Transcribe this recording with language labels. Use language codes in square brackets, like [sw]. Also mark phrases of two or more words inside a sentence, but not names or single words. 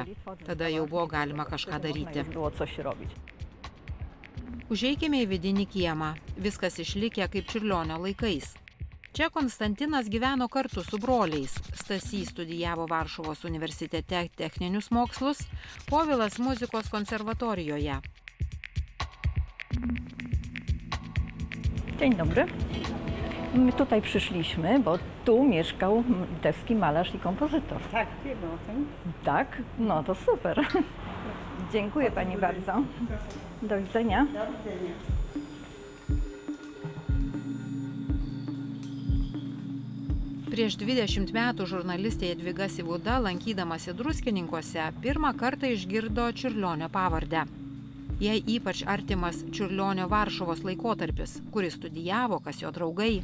[lt] Tada jau buvo galima kažką daryti. Užeikime į vidinį kiemą. Viskas išlikę kaip Čiurlionio laikais. Čia Konstantinas gyveno kartu su broliais. Stasys studijavo Varšuvos universitete techninius mokslus, Povilas muzikos konserwatorijoje. [pl] Dzień dobry. My tutaj przyszliśmy, bo tu mieszkał litewski malarz i kompozytor. Tak, wiem o tym. Tak? No to super. Dziękuję pani bardzo. Do widzenia. Do widzenia. [lt] Prieš 20 metų žurnalistė Jadvyga Sivuda, lankydamasi Druskininkuose, pirmą kartą išgirdo Čiurlionio pavardę. Jai ypač artimas Čiurlionio Varšuvos laikotarpis, kuris studijavo, kas jo draugai.